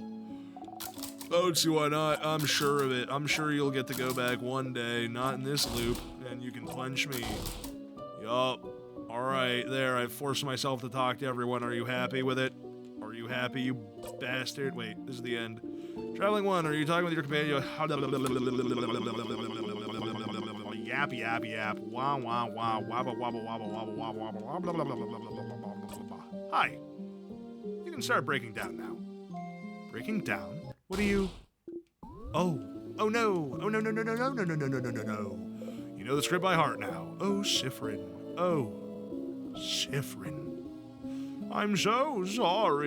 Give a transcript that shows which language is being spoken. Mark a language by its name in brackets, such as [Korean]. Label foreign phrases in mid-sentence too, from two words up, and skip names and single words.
[English] I don't see why not. I'm sure of it. I'm sure you'll get to go back one day, not in this loop, and you can punch me. Yup. Alright, there, I've forced myself to talk to everyone. Are you happy with it? Are you happy, you bastard? Wait, this is the end. Traveling one, are you talking with your companion? Yap, yap, yap. Wah, wah, wah. Wabba, wabba, wabba, wabba, wabba, wabba. Hi. You can start breaking down now. Breaking down? What are you... Oh no. Oh, no. You know the script by heart now. Oh, Zephyrin. I'm so sorry.